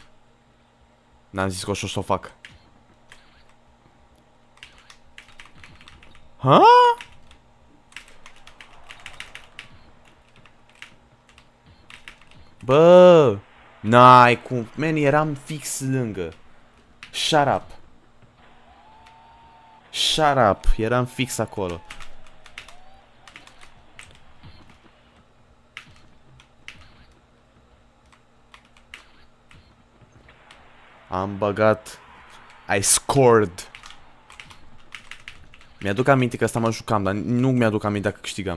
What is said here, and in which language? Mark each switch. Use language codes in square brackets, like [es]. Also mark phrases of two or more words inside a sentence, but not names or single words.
[ro] N-am zis că o să o fac. Ha? Bă! N-ai cum. Man, eram fix lângă. [en] Shut up. Shut up. [ro] Eram fix acolo. Am băgat. [en] I scored. [ro] Mi-aduc aminte că asta mă jucam, dar nu mi-aduc aminte dacă câștigam.